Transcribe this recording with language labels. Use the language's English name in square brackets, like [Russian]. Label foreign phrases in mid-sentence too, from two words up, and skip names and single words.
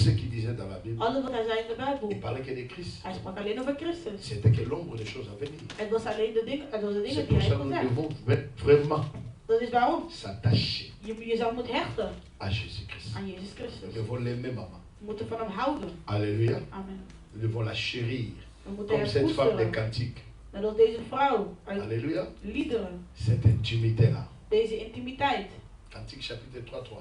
[Dutch] Alles wat hij zei in de Bijbel. Hij sprak alleen over Christus. Het was alleen de dingen die hij kon zeggen. Dat is waarom. Je zou moeten hechten aan Jezus Christus. We moeten van hem houden. [French] Alléluia. Amen. Nous devons la chérir. Comme cette femme des cantiques. [Dutch] Net als deze vrouw uit [French] Alléluia. [Dutch] liederen. [French] Cette intimité-là. [Dutch] Deze intimiteit. [French] Cantique chapitre 3:3.